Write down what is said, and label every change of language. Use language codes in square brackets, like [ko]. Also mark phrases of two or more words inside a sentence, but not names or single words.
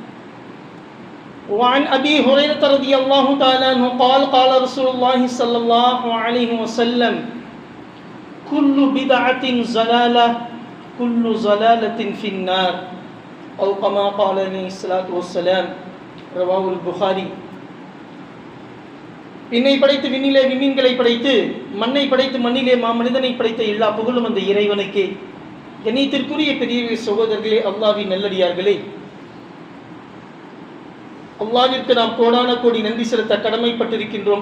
[ar] وعن أبي هريرة رضي الله تعالى عنه قال: قال رسول الله صلى الله عليه وسلم: كل بدعة ضلالة كل ضلالة في النار، أو كما قال عليه الصلاة والسلام. رواه البخاري. [ta] விண்ணை படைத்து விண்ணிலே விண்மீன்களை படைத்து மண்ணை படைத்து மண்ணிலே மாமனிதனை படைத்த எல்லா புகழும் அந்த இறைவனுக்கே. கண்ணியத்திற்குரிய பெரிய சகோதரர்களே, அல்லாஹ்வின் நல்லடியார்களே, அல்லாஹ்விற்கு நாம் கோடான கோடி நன்றி செலுத்த கடமைப்பட்டிருக்கின்றோம்.